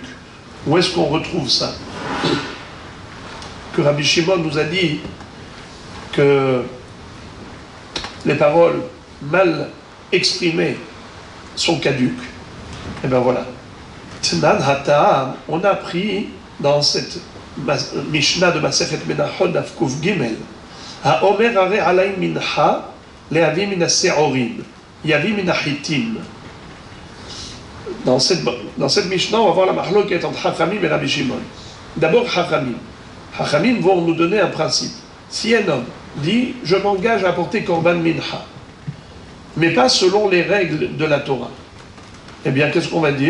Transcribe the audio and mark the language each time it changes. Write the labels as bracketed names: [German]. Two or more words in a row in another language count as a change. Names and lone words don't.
[French] Où est-ce qu'on retrouve ça? Que Rabbi Shimon nous a dit que les paroles mal exprimées sont caduques. Et bien voilà. [Hebrew] תנן התם, [French] on a appris dans cette Mishnah de [Hebrew] מסכת מנחות דף קוף גימל. האומר הרי עלי מנחה להביא מן השעורים יביא מן החטים. [French] Dans cette Mishnah, on va voir la mahloket entre Chachamim et Rabbi Shimon. D'abord, Chachamim. Chachamim vont nous donner un principe. Si un homme dit « je m'engage à apporter [Hebrew] קרבן מנחה [French] », mais pas selon les règles de la Torah, eh bien, qu'est-ce qu'on va dire?